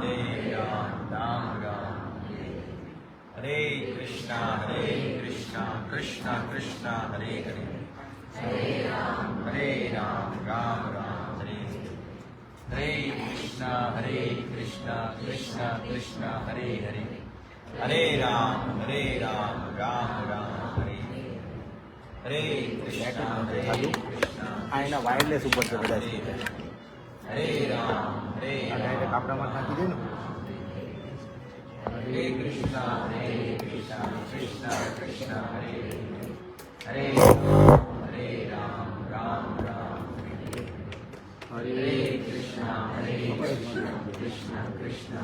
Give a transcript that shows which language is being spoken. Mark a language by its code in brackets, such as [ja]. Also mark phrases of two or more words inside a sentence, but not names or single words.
[sa] राम राम, हरे कृष्ण, कृष्ण कृष्ण, हरे हरे, हरे राम, राम राम, हरे कृष्ण, कृष्ण कृष्ण, हरे हरे, हरे राम, राम राम, हरे कृष्ण, Krishna Krishna, Hare Hare, Hare Ram, Ram Ram, Hare Krishna, [gu] આના વાયરલેસ ઉપર છે બધા [sa] हरे राम, [gu] કાપડામાં નાખી દે ને. [sa] हरे कृष्ण, कृष्ण कृष्ण, हरे हरे, हरे राम, राम राम, हरे कृष्ण, कृष्ण कृष्ण,